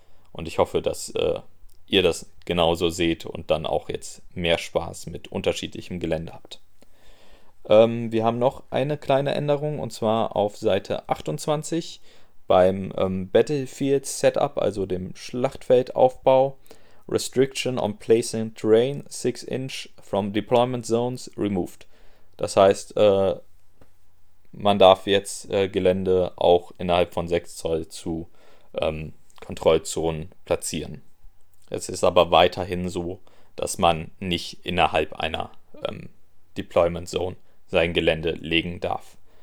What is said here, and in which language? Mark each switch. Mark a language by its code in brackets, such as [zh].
[de] Und ich hoffe, dass ihr das genauso seht und dann auch jetzt mehr Spaß mit unterschiedlichem Gelände habt. Wir haben noch eine kleine Änderung und zwar auf Seite 28 beim Battlefield Setup, also dem Schlachtfeldaufbau. [en] Restriction on placing terrain 6 inch from deployment zones removed. [de] Das heißt, man darf jetzt Gelände auch innerhalb von 6 Zoll zu Kontrollzonen platzieren. Es ist aber weiterhin so, dass man nicht innerhalb einer Deployment Zone sein Gelände legen darf.